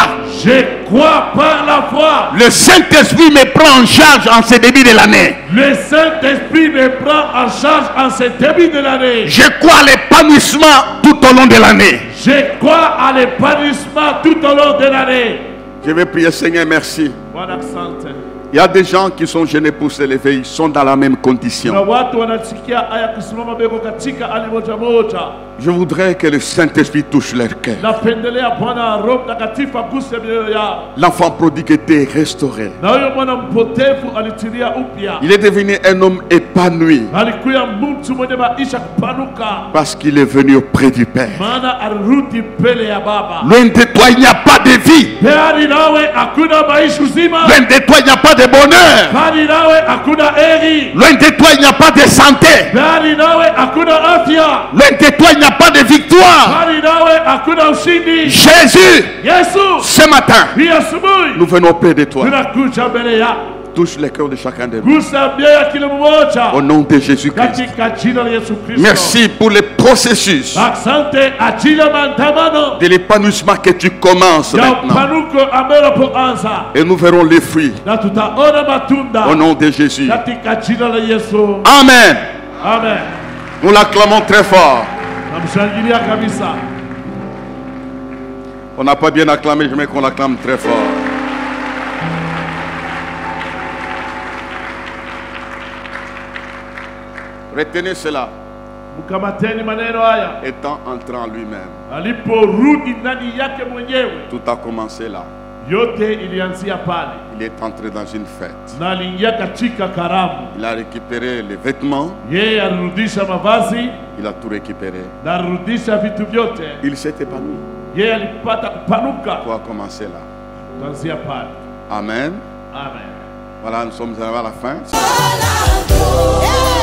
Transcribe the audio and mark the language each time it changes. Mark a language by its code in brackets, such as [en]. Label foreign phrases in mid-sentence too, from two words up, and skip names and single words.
[fr] Je crois par la foi. Le Saint-Esprit me prend en charge en ce début de l'année. Le Saint-Esprit me prend en charge en ce début de l'année. Je crois à l'épanouissement tout au long de l'année. Je crois à l'épanouissement tout au long de l'année. Je vais prier, Seigneur, merci. [sw] Bwana asante. [fr] Il y a des gens qui sont gênés pour se lever, ils sont dans la même [sw] Na [fr] condition. [sw] watu wanasikia aya kusimama beko katika hali moja moja. [fr] Je voudrais que le Saint-Esprit touche leur cœur. [sw] Napendelea Bwana Roho Mtakatifu aguse mioyo yao. [fr] L'enfant prodigue était restauré. [sw] Na huyo mwana mpotevu alitilia upya. [fr] Il est devenu un homme épanoui [sw] Alikuwa mtu mwenye maisha kupanuka. [fr] parce qu'il est venu auprès du Père. [sw] Maana alirudi mbele ya Baba. [fr] Loin de toi, il n'y a pas de vie. [sw] Bali nawe hakuna maisha uzima. [fr] Loin de toi, il n'y a pas de bonheur. [sw] Bali nawe hakuna heri. [fr] Loin de toi, il n'y a pas de santé. [sw] Bali nawe hakuna afya. [fr] Loin de toi, il n'y a pas de victoire. [sw] Bali nawe hakuna ushindi. [fr] Jésus, [sw] Yesu, [fr] ce matin, [sw] hii asubuhi [fr] nous venons auprès de toi. [sw] tunakuja mbele yako. [fr] Touche le cœur de chacun de nous. [sw] Gusa mioyo ya kila mmoja [fr] Au nom de Jésus-Christ. [sw] katika jina la Yesu Kristo. [fr] Merci pour le processus [sw] Asante ajili ya maandamano [fr] de l'épanouissement que tu commences [sw] ya [fr] maintenant. [sw] upanuko ambayo unapoanza, [fr] Et nous verrons les fruits. [sw] na tutaona matunda [fr] Au nom de Jésus. [sw] katika jina la Yesu. [fr] Amen. [sw] Amen. [fr] Nous l'acclamons très fort. [sw] Namshangilia kabisa. [fr] On n'a pas bien acclamé, je mets qu'on l'acclame très fort. Retenez cela. [sw] Mkamateni maneno haya. [fr] Étant entré en lui-même, [sw] Aliporudi ndani yake mwenyewe, [fr] tout a commencé là. [sw] yote ilianzia pale, [fr] Il est entré dans une fête. [sw] na aliingia katika karamu. [fr] Il a récupéré les vêtements, [sw] Yeye alirudisha mavazi [fr] il a tout récupéré. [sw] na alirudisha vitu vyote. [fr] Il s'est épanoui. [sw] Yeye alipata kupanuka [fr] Tout a commencé là. [sw] kuanzia pale. [fr] Amen. [sw] Amen. [fr] Voilà, nous sommes arrivés à la fin. [en] All I know.